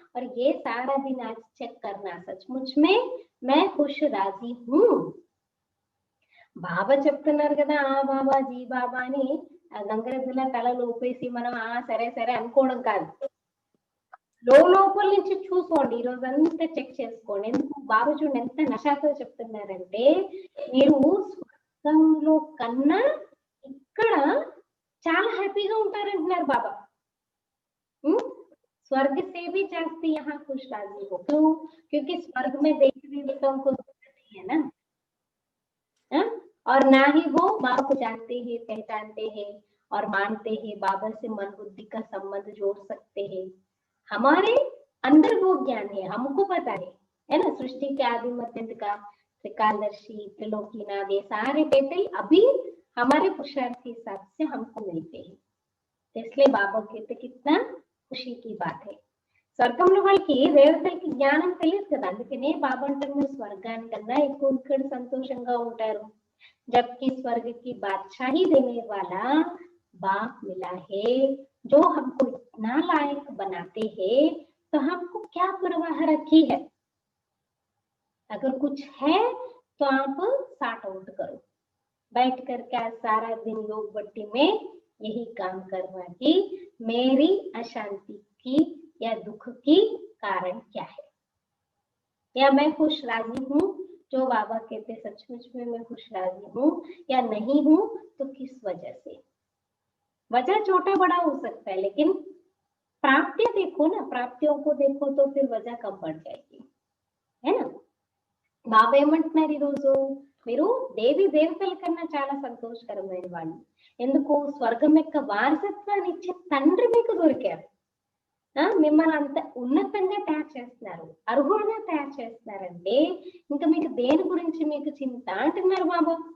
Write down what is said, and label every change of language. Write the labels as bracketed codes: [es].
[hi] और ये सारा दिन आज चेक करना, सचमुच में मैं खुश राजी हूँ. [te] బాబా చెప్తున్నారు కదా, ఆ బాబా జీ బాబా అని గంగరెద్దుల తలలు ఊపేసి మనం సరే సరే అనుకోవడం కాదు. లోపల నుంచి చూసుకోండి, ఈ రోజు అంతా చెక్ చేసుకోండి. ఎందుకు బాబా చూడండి ఎంత నషాతో చెప్తున్నారంటే, మీరు స్వర్గంలో కన్నా ఇక్కడ చాలా హ్యాపీగా ఉంటారంటున్నారు బాబా. [hi] स्वर्ग से भी जास्ती यहाँ खुश राजी हो. क्यों? क्योंकि स्वर्ग में देवी देवताओं को नहीं है ना, और ना ही वो बाबा को जानते हैं, पहचानते हैं और मानते हैं, बाबा से मन बुद्धि का संबंध जोड़ सकते हैं. हमारे अंदर वो ज्ञान है, हमको पता है ना. सृष्टि के आदि मध्यंत का त्रिकालदर्शी, त्रिलोकीनाथ, ये सारे टाइटल अभी हमारे पुरुषार्थ के हिसाब से हमको मिलते हैं. इसलिए बाबा कहते कितना खुशी की बात है. [te] స్వర్గంలో వాళ్ళకి దేవతలకి జ్ఞానం తెలియదు కదా, అందుకనే బాబా అంటారు మీరు స్వర్గానికన్నా ఎక్కువ ఇక్కడ సంతోషంగా ఉంటారు. [hi] जबकि स्वर्ग की बादशाही देने वाला बाप मिला है, जो हमको इतना लायक बनाते हैं, तो हमको क्या परवाह रखी है. अगर कुछ है तो आप सार्ट आउट करो, बैठ कर क्या सारा दिन योग भट्टी में यही काम करना कि मेरी अशांति की या दुख की कारण क्या है, या मैं खुश राजी हूँ, जो बाबा कहते सचमुच में मैं खुश राजी हूँ या नहीं हूँ, तो किस वजह से. वजह छोटा बड़ा हो सकता है, लेकिन प्राप्तियां देखो ना, प्राप्तियों को देखो तो फिर वजह कम बढ़ जाएगी, है ना. [te] బాబా ఏమంటున్నారు, ఈరోజు మీరు దేవి దేవతల కన్నా చాలా సంతోషకరమైన వాళ్ళు. ఎందుకు? స్వర్గం యొక్క వారసత్వాన్ని ఇచ్చే తండ్రి మీకు దొరికారు. మిమ్మల్ని అంత ఉన్నతంగా తయారు చేస్తున్నారు, అర్హులుగా తయారు చేస్తున్నారంటే ఇంకా మీకు దేని గురించి మీకు చింత అంటున్నారు బాబా.